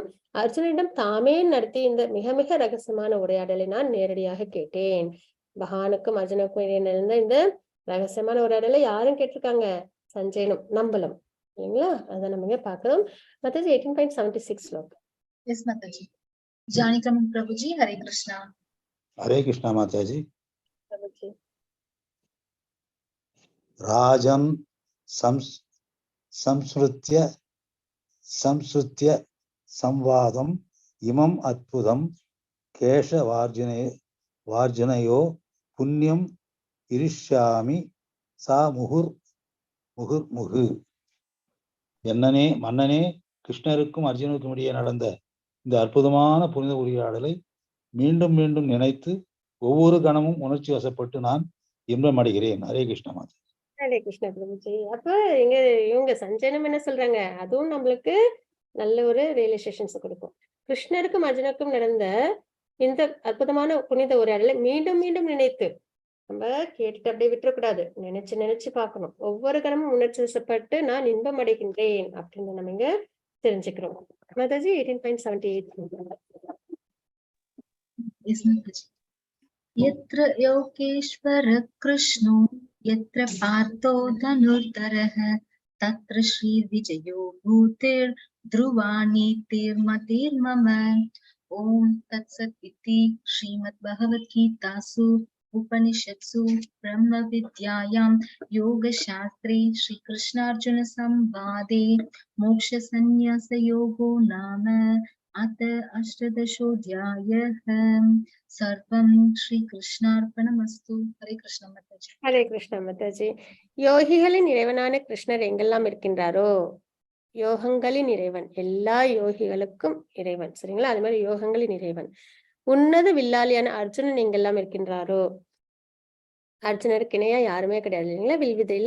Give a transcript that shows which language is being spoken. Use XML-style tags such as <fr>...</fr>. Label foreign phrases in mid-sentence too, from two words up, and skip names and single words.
<ta>அர்ஜுனிடம் தாமே நடத்தி இந்த மிக மிக ரகசியமான உரையாடலை நான் நேரடியாக கேட்டேன். பகவானுக்கும் அர்ஜுனுக்கும் இடையே நடந்த இந்த ரகசியமான உரையாடலை யாரும் கேட்டிருக்காங்க? சஞ்சயனும் நம்மளும் இல்லைங்களா? அதை நம்ம இங்க பாக்குறோம். மத்தது 18.76 ஸ்லோகம்.</ta> <en>Yes, Mataji. Janikraman Prabhuji, Hare Krishna.</en> <hi>हरे कृष्णा माताजी.</hi> <ta>பிரபுஜி.</ta> <sa>राजन संस्कृत्य संवादम इमं अद्भुतम केशवार्जुनयो पुण्यम इरिष्यामि सा मुहुर्मुहु.</sa> <ta>என்னனே மன்னனே, கிருஷ்ணருக்கும் அர்ஜுனருக்கும் இடையே நடந்த இந்த அற்புதமான புனித உரையாடலை மீண்டும் மீண்டும் நினைத்து ஒவ்வொரு கணமும் உணர்ச்சி வசப்பட்டு நான் இன்பம் அடைகிறேன். ஹரே கிருஷ்ண மாதா. ஹரே கிருஷ்ண பிரபுஜி. அப்ப இங்க இவங்க சஞ்சயனம் என்ன சொல்றாங்க? அதுவும் நம்மளுக்கு நல்ல ஒரு ரியலைசேஷன்ஸ் கொடுக்கும். கிருஷ்ணருக்கும் அர்ஜுனருக்கும் நடந்த இந்த அற்புதமான புனித உரையாடலை மீண்டும் மீண்டும் நினைத்து, நம்ம கேட்டுட்டு அப்படியே விட்டுறக்கூடாது, நினைச்சு நினைச்சு பார்க்கணும். ஒவ்வொரு கணமும் உணர்ச்சி வசப்பட்டு நான் இன்பம் அடைகின்றேன் அப்படின்னு நம்ம இங்க தெரிஞ்சுக்கிறோம். மாதாஜி 18.78.</ta> <en>Yes, Mataji.</en> <sa>यत्र योगेश्वर कृष्णो यत्र पार्थो धनुर्तरः तत्र श्री विजयो भूतिर् ध्रुवानि तिर्मतिर् मम. ॐ तत् सत् इति श्रीमद् भगवद् गीता सु उपनिषत्सु ब्रह्म विद्यायाम् योग शास्त्री श्री कृष्ण अर्जुन संवादे मोक्ष संन्यास योगो नाम अत अष्टादशोध्यायः. सर्वं श्री कृष्णार्पणमस्तु.</sa> <en>Hare Krishna Mataji.</en> <ta>ஹரே கிருஷ்ண மாதாஜி. யோகிகளின் இறைவனான கிருஷ்ணர் எங்கெல்லாம் இருக்கின்றாரோ, யோகங்களின் இறைவன், எல்லா யோகிகளுக்கும் இறைவன் சரிங்களா? அது மாதிரி யோகங்களின் இறைவன் உன்னத வில்லாளியான அர்ஜுனன் எங்கெல்லாம் இருக்கின்றாரோ, அர்ஜுனருக்கு இணையா யாருமே கிடையாது இல்லைங்களா வில்வித்தையில.</ta>